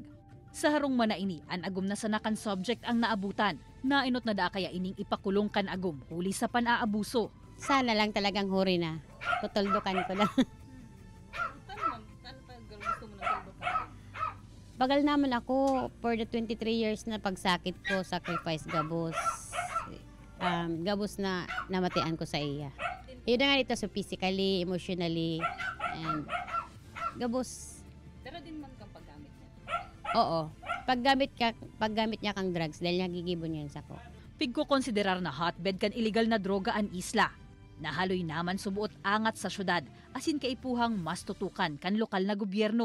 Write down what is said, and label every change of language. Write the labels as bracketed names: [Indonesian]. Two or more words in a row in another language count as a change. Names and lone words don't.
[Bikol] Sa harong manaini, ang agum na sanakan subject ang naabutan. Nainot na da kaya ining ipakulong kan agum, huli sa pan-aabuso. Sana lang talagang huri na. Tutuldukan ko lang. Bagal naman ako [English] for the 23 years [Bikol] na pagsakit ko, sacrifice gabos. Gabos na namatian ko sa iya. Yun na nga dito, [English] so physically, emotionally, and gabos. [Bikol] Pero din man kang paggamit niya? Oo. Paggamit niya kang drugs dahil nagigibon yan sa ko. Pigko konsiderar na hotbed kan illegal na droga ang isla. Nahaloy naman subuot angat sa syudad, asin kaipuhang mas tutukan kan lokal na gobyerno.